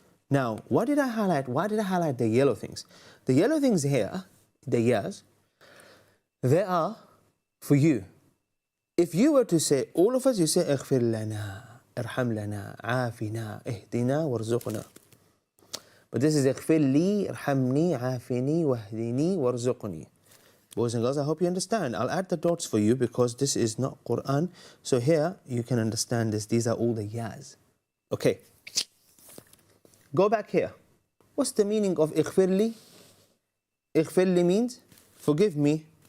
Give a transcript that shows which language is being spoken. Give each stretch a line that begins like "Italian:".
English: Now, what did I highlight? Why did I highlight the yellow things? The yellow things here, the years, they are for you. If you were to say, all of us, you say,
Arabic: اغفر لنا, ارحم لنا, عافنا, اهدنا, وارزقنا.
English: But this is
Arabic: اغفر لي, ارحمني, عافني, واهدني, وارزقني.
English: Boys and girls, I hope you understand. I'll add the dots for you because this is not Quran. So here, you can understand this. These are all the yas. Okay. Go back here. What's the meaning of
Arabic: اغفر لي?
English: اغفر لي means, forgive me.